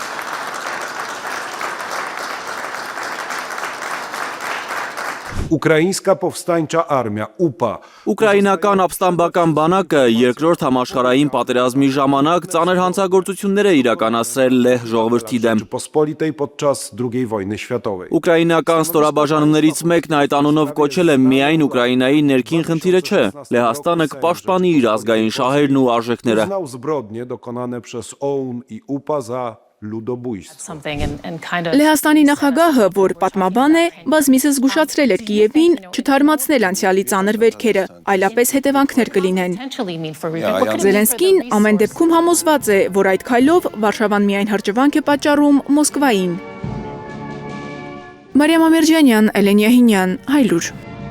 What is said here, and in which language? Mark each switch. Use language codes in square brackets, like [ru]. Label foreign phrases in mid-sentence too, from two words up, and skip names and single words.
[uk] Українська повстанча армія ՈՒՊԱ [hy] Ուկրաինական ապստամբական բանակը երկրորդ համաշխարհային պատերազմի ժամանակ ծանր հանցագործություններ է իրականացրել լեհ ժողովրդի դեմ։ [pl] Rzeczypospolitej podczas II wojny światowej. [hy] Ուկրաինական ստորաբաժանումներից մեկն այդ անունով կոչել է միայն Ուկրաինայի ներքին խնդիրը չէ։ Լեհաստանը կպաշտպանի իր ազգային շահերն ու արժեքները։ [pl] Uznał zbrodnie dokonane przez OUN i ΟΥΠΑ za ludobójstwo. [hy] Լեհաստանի նախագահը, որ պատմաբան է, բազմիցս զգուշացրել էր Կիևին չթարմացնել անցյալի ծանր վերքերը, այլապես հետևանքներ կլինեն։ Զելենսկին ամեն դեպքում համոզված է, որ այդ քայլով Վարշավան միայն հրճվանք է պատճառում Մոսկվային։ Մարիամ Ամերջանյան, Էլեն Յահինյան, Հայլուր։